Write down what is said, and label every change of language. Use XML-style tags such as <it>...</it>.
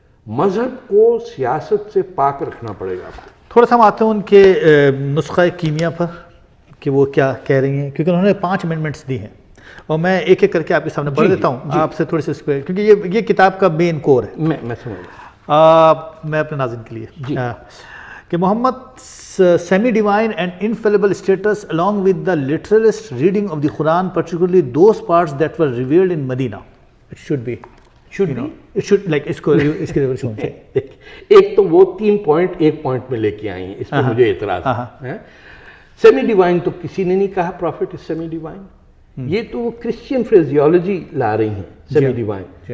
<ur>مذہب کو سیاست سے پاک رکھنا پڑے گا. تھوڑا سا ہم آتے ہیں ان کے نسخہ کیمیا پر کہ وہ کیا کہہ رہی ہیں, کیونکہ انہوں نے 5 امینڈمنٹس دی ہیں اور میں ایک ایک کر کے آپ کے سامنے پڑھ دیتا ہوں. آپ سے تھوڑی سی اس پہ, کیونکہ یہ کتاب کا مین کور ہے. میں سمجھ میں اپنے ناظرین کے لیے کہ محمد</ur> <en>semi divine and infallible status along with the literalist reading of the Quran, particularly those parts that were revealed in Medina. It should be. It should like</en> <ur>اس کے ریولیوشن ایک تو وہ 3 پوائنٹ ایک پوائنٹ میں لے کے آئی ہیں, اس پہ مجھے اعتراض ہے. سیمی ڈیوائن تو کسی نے نہیں کہا</ur> <en>Prophet is semi divine.</en> <ur>یہ تو وہ کرسچین فریزیولوجی لا رہی ہیں, سیمی ڈیوائن.</ur>